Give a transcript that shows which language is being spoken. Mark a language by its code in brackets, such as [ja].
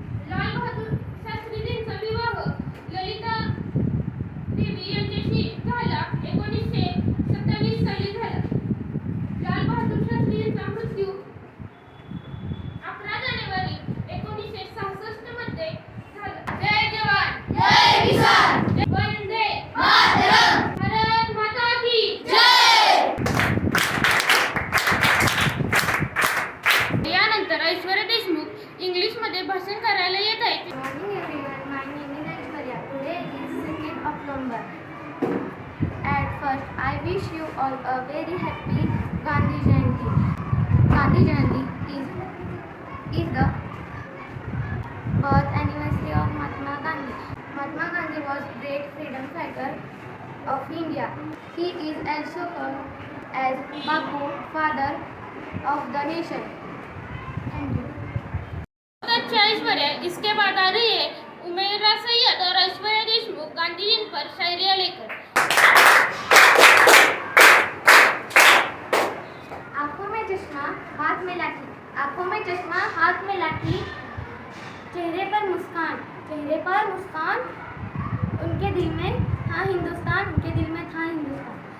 [mr] लाल बहादूर शास्त्रीजींचा विवाह ललिता देवी यांच्याशी झाला 1927 साली झाला। लाल बहादूर शास्त्रीजींचा मृत्यू 11 जानेवारी 1966 मध्ये झाला। [hi] जय जवान जय किसान, वंदे मातरम, भारत माता की जय। [mr] यानंतर ऐश्वर्या देशमुख इंग्लिश मध्ये भाषण करायला येत आहे। [en] Morning everyone, my name is Aishwarya. Today is 2nd October. At first, I wish you all a very happy Gandhi Jayanti. Gandhi Jayanti is the birth anniversary of Mahatma Gandhi. Mahatma Gandhi was great freedom fighter of India. He is also called as Bapu, father of the nation. Thank you. [hi] अच्छा ऐश्वर्या, इसके बाद आ रही है उमेरा सैयद और ऐश्वर्या देशमुख गांधी जी पर शायरिया लेकर। आंखों में चश्मा हाथ में लाठी, आंखों में चश्मा हाथ में लाठी, चेहरे पर मुस्कान, उनके दिल में था हिंदुस्तान, उनके दिल में था हिंदुस्तान।